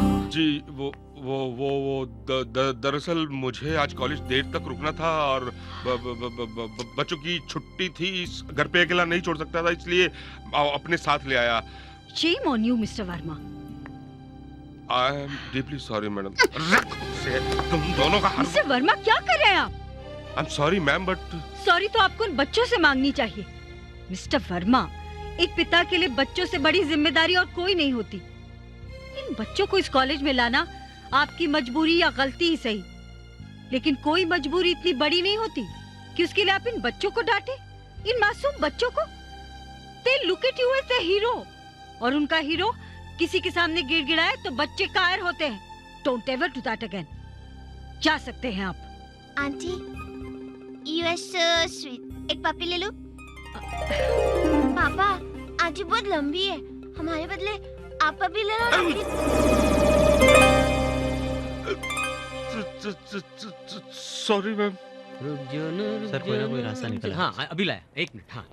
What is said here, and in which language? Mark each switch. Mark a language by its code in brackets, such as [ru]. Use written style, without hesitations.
[hi] जी वो दरअसल मुझे आज कॉलेज देर तक रुकना था और बच्चों की छुट्टी थी, घर पे अकेला नहीं छोड़ सकता था, इसलिए अपने साथ ले आया। [en] Shame on you, Mr. Verma. I am deeply sorry, madam. [hi] तुम दोनों का [en] Mr. [hi] Verma, क्या कर रहे हैं आप? [en] I'm sorry, ma'am, but [hi] sorry तो आपको उन बच्चों से मांगनी चाहिए। मिस्टर वर्मा, एक पिता के लिए बच्चों से बड़ी जिम्मेदारी और कोई नहीं होती। इन बच्चों को इस कॉलेज में लाना आपकी मजबूरी या गलती ही सही, लेकिन कोई मजबूरी इतनी बड़ी नहीं होती कि उसके लिए आप इन बच्चों को डांटे। इन मासूम बच्चों को? [en] They look at you as the hero. [hi] और उनका हीरो किसी के सामने गिड़गिड़ाए तो बच्चे कायर होते हैं। [en] Don't ever do that again. [hi] जा सकते हैं आप। [en] Aunty, you are so sweet. [hi] एक पपी ले लो। पापा, आंटी बहुत लंबी है, हमारे बदले आप पपी ले लो ना। Sorry ma'am. सर कोई ना कोई रास्ता निकल। हाँ अभी लाया, एक मिनट। हाँ